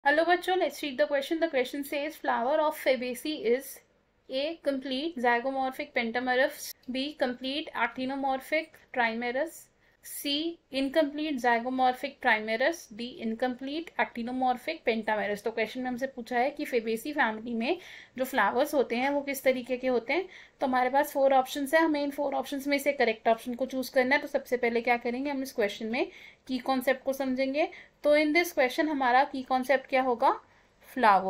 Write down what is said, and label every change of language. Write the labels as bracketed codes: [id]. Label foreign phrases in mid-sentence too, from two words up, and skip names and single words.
[en] Hello bachcho, let's read the question. The question says flower of Fabaceae is A. Complete zygomorphic pentamerous, B. Complete actinomorphic trimerous, C. Incomplete zygomorphic trimerous, D. Incomplete actinomorphic pentamerous. [hi] तो क्वेश्चन में हमसे पूछा है कि [en] Fabaceae family [hi] में जो फ्लावर्स होते हैं वो किस तरीके के होते हैं। तो हमारे पास 4 ऑप्शंस है, हमें इन 4 ऑप्शंस में से [en] correct option [hi] को चूज करना है। तो सबसे पहले क्या करेंगे, हम इस क्वेश्चन में [en] key concept [hi] को समझेंगे। तो [en] in this question [hi] हमारा [en] key concept [hi] क्या होगा, फ्लावर।